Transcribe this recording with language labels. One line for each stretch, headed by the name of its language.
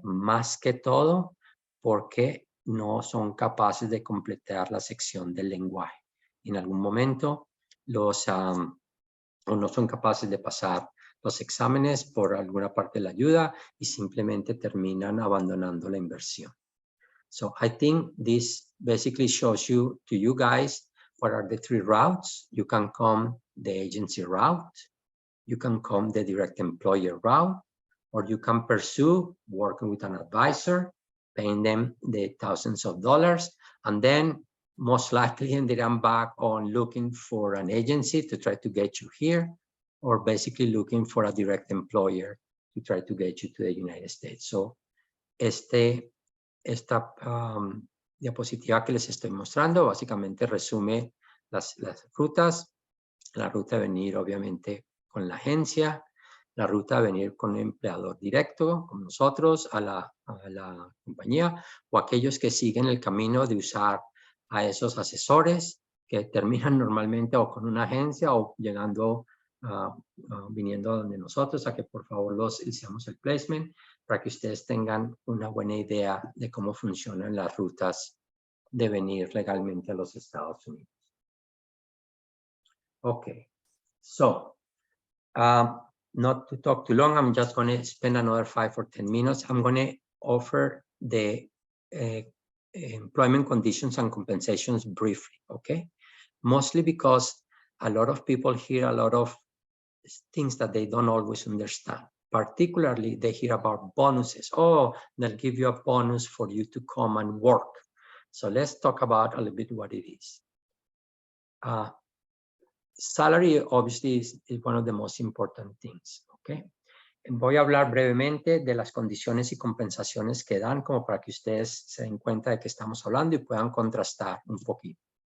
Spanish: Más que todo, porque no son capaces de completar la sección del lenguaje. En algún momento o no son capaces de pasar los exámenes por alguna parte de la ayuda y simplemente terminan abandonando la inversión.
English: So I think this basically shows to you guys what are the three routes. You can come the agency route, you can come the direct employer route, or you can pursue working with an advisor, paying them the thousands of dollars, and then most likely ended up back on looking for an agency to try to get you here, or basically looking for a direct employer to try to get you to the United States.
Spanish: So esta diapositiva que les estoy mostrando básicamente resume las rutas. La ruta de venir obviamente con la agencia, la ruta de venir con un empleador directo, con nosotros, a la compañía, o aquellos que siguen el camino de usar a esos asesores que terminan normalmente o con una agencia o llegando, viniendo donde nosotros, a que por favor los hicimos el placement para que ustedes tengan una buena idea de cómo funcionan las rutas de venir legalmente a los Estados Unidos.
English: Okay, so not to talk too long, I'm just going to spend another 5 or 10 minutes. I'm going to offer the employment conditions and compensations briefly, okay? Mostly because a lot of people hear a lot of things that they don't always understand. Particularly, they hear about bonuses. Oh, they'll give you a bonus for you to come and work. So let's talk about a little bit what it is. Salary obviously is one of the most important things, okay?
Spanish: Voy a hablar brevemente de las condiciones y compensaciones que dan como para que ustedes se den cuenta de que estamos hablando y puedan contrastar un poquito.